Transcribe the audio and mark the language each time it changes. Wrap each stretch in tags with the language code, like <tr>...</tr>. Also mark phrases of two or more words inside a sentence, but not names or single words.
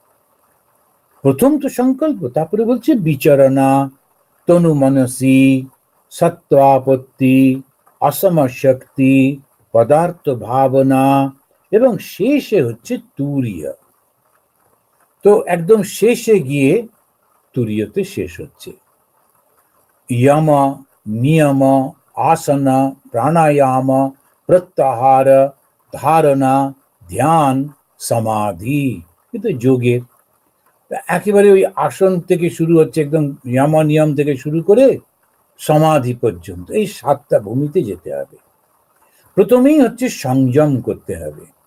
<bn>প্রথম তো সংকল্প, তারপরে বলছে বিচরণা, তনু মনসি, সত্ত্বাপত্তি, অসমশক্তি, পদার্থ ভাবনা এবং শেষে হচ্ছে তুরীয়। তো একদম শেষে গিয়ে তুরীয়তে শেষ হচ্ছে। যম নিয়ম আসন প্রাণায়াম প্রত্যাহার ধারণা ধ্যান সমাধি, কিন্তু যোগের একেবারে ওই আসন থেকে শুরু হচ্ছে, একদম যম নিয়ম থেকে শুরু করে সমাধি পর্যন্ত এই 7টা ভূমিতে যেতে হবে। প্রথমেই হচ্ছে সংযম করতে হবে।</bn>